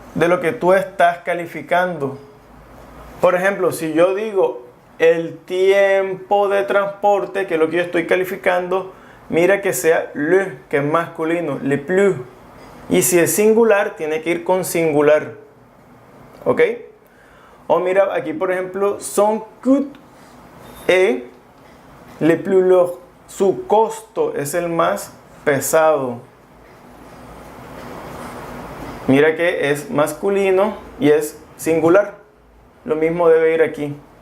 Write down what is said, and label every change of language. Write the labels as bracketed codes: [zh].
[es] De lo que tú estás calificando. Por ejemplo, si yo digo el tiempo de transporte, que es lo que yo estoy calificando, mira que sea le, que es masculino, [fr] le plus. [es] Y si es singular, tiene que ir con singular. ¿Ok? O mira, aquí por ejemplo, [fr] son coût est le plus lourd. [es] Su costo es el más pesado. Mira que es masculino y es singular. Lo mismo debe ir aquí.